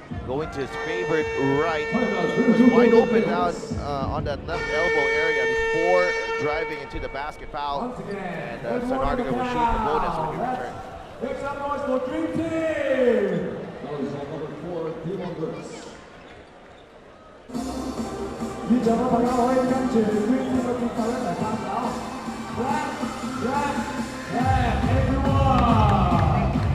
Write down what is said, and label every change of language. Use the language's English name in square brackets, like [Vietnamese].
[English] Going to his favorite right. He was wide open out on that left elbow area before driving into the basket foul. And Stan Hardinger will shoot the bonus when he returns. Make some noise for Dream Team! That was number 4, Damon Brooks. [Cantonese] 現場の大家可以跟住 Dream Team 嘅節奏一齊拍手。 [English] Clap, clap, clap, everyone!